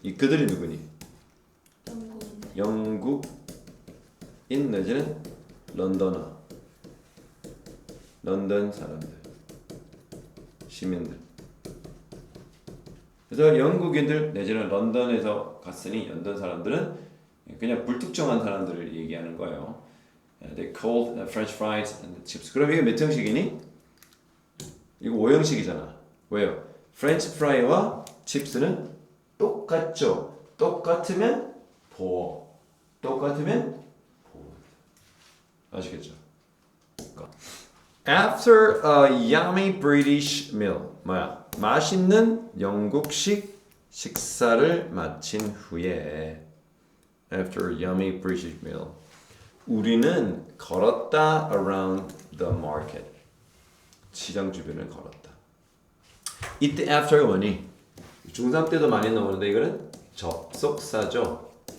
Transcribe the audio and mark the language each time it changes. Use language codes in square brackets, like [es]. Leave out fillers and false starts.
[ko] 이 그들이 누구니? 영국인 내지는 런던어. 런던 사람들. 시민들. 그래서 영국인들 내지는 런던에서 갔으니 런던 사람들은 그냥 불특정한 사람들을 얘기하는 거예요. [en] They called French fries and chips. [ko] 그럼 이게 몇 형식이니? 이거 5형식이잖아. 왜요? French fry와 chips는 똑같죠. 똑같으면 보어. 똑같으면 보어. 아시겠죠? [en] After a yummy British meal. 뭐야? [ko] 맛있는 영국식 식사를 마친 후에 [en] after a yummy British meal [ko] 우리는 걸었다 [en] around the market [ko] 시장 주변을 걸었다. 이때 after가 뭐니? 중3 때도 많이 나오는데 이거는 접속사죠.